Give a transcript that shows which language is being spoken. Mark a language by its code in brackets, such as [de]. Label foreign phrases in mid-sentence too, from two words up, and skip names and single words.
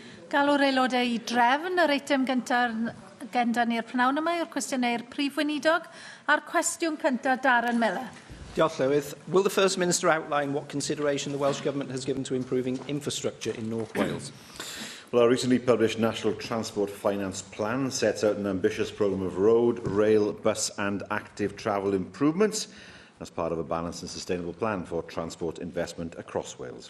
[cy] Galw'r aelodau I drefn yr eitem gyntaf ni'r pnawn yma yw'r cwestiynau'r prif weinidog a'r cwestiwn cyntaf Darren Miller. Diolch, Llywydd. [en] Will the First Minister outline what consideration the Welsh Government has given to improving infrastructure in North Wales? Well, our recently published National Transport Finance Plan sets out an ambitious programme of road, rail, bus and active travel improvements as part of a balanced and sustainable plan for transport investment across Wales.